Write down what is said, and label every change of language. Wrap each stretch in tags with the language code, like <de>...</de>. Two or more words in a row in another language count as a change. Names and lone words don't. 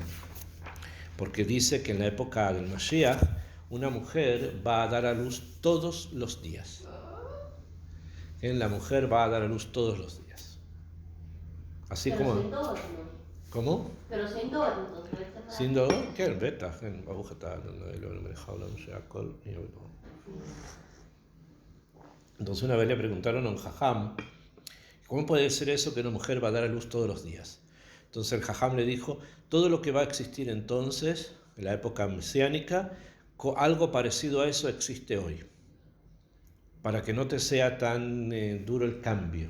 <es>Porque dice que en la época del Mashiach, una mujer va a dar a luz todos los días. La mujer va a dar a luz todos los días. Así pero como... sin dolor, ¿no? ¿Cómo? Pero sin dolor, entonces. sin dolor?</es> <he>כן, בטח, כן, ברוך אתה,</he> <es>Entonces una vez le preguntaron a un jajam, ¿cómo puede ser eso que una mujer va a dar a luz todos los días? Entonces el jajam le dijo, todo lo que va a existir entonces, en la época mesiánica, algo parecido a eso existe hoy, para que no te sea tan duro el cambio.</es>